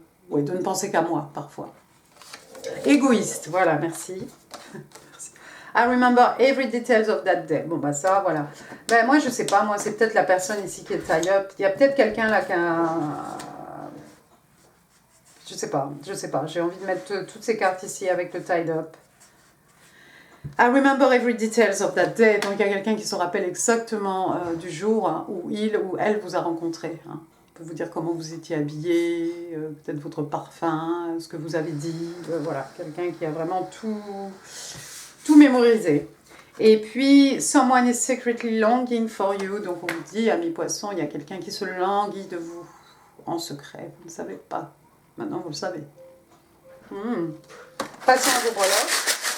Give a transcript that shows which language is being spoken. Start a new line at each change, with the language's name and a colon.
French: ouais, de ne penser qu'à moi, parfois. Égoïste, voilà, merci.
English: I remember every details of that day.
French: Bon, bah ça, voilà. Ben, moi, je sais pas, moi, c'est peut-être la personne ici qui est tie up. Il y a peut-être quelqu'un là qui a... Je sais pas. J'ai envie de mettre toutes ces cartes ici avec le tied up.
English: I remember every details of that day.
French: Donc, il y a quelqu'un qui se rappelle exactement du jour hein, où il ou elle vous a rencontré. Hein. Peut vous dire comment vous étiez habillé, peut-être votre parfum, ce que vous avez dit. Voilà, quelqu'un qui a vraiment tout mémorisé. Et puis,
English: someone is secretly longing for you.
French: Donc, on vous dit, ami poisson, il y a quelqu'un qui se languit de vous en secret. Vous ne savez pas. Maintenant, vous le savez. Passons à vos breloques.